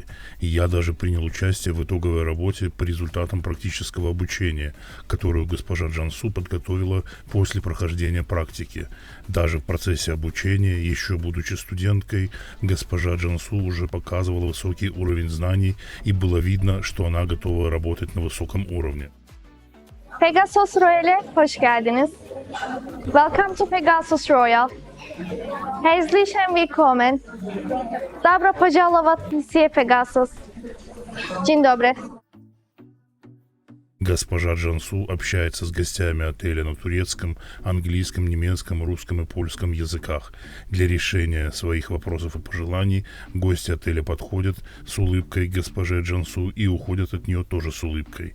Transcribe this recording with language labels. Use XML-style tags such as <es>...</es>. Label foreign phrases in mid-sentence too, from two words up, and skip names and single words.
<ru>И я даже принял участие в итоговой работе по результатам практического обучения, которую госпожа Джансу подготовила после прохождения практики. Даже в процессе обучения, еще будучи студенткой, госпожа Джансу уже показывала высокий уровень знаний, и было видно, что она готова работать на высоком уровне.</ru> <tr>Pegasus Royal'e hoş geldiniz.</tr> <en>Welcome to Pegasus Royal.</en> <de>Herzlich willkommen.</de> <ru>Добро пожаловать в Миссия Pegasus.</ru> <pl>Dzień dobry.</pl> <ru>Госпожа Джансу общается с гостями отеля на турецком, английском, немецком, русском и польском языках. Для решения своих вопросов и пожеланий гости отеля подходят с улыбкой к госпоже Джансу и уходят от нее тоже с улыбкой.</ru>